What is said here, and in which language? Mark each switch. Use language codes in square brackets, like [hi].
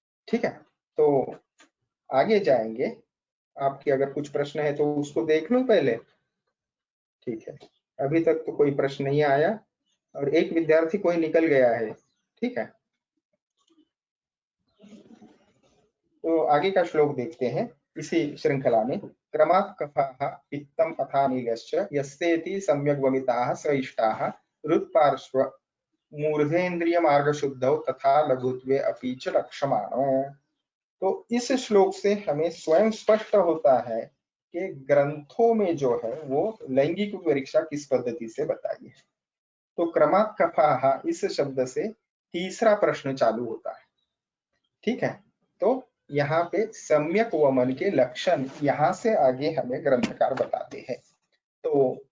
[hi] ठीक है, तो आगे जाएंगे। आपके अगर कुछ प्रश्न है तो उसको देख लो पहले। ठीक है, अभी तक तो कोई प्रश्न नहीं आया और एक विद्यार्थी कोई निकल गया है। ठीक है, तो आगे का श्लोक देखते हैं इसी श्रृंखला में। [sa] क्रमात् कफाः पित्तम अथानीलश्च यस्तेति सम्यग् वमिताः स इष्टाः हृत्पार्श्व मूर्धेन्द्रिय मार्ग शुद्धौ तथा लघुत्वे अपि च लक्ष्यमाणो। [hi] तो इस श्लोक से हमें स्वयं स्पष्ट होता है कि ग्रंथों में जो है वो लैंगिक परीक्षा किस पद्धति से बताई है। तो [sa] क्रमात् कफाः [hi] इस शब्द से तीसरा प्रश्न चालू होता है। ठीक है, तो यहाँ पे सम्यक वमन के लक्षण यहाँ से आगे हमें ग्रंथकार बताते हैं। तो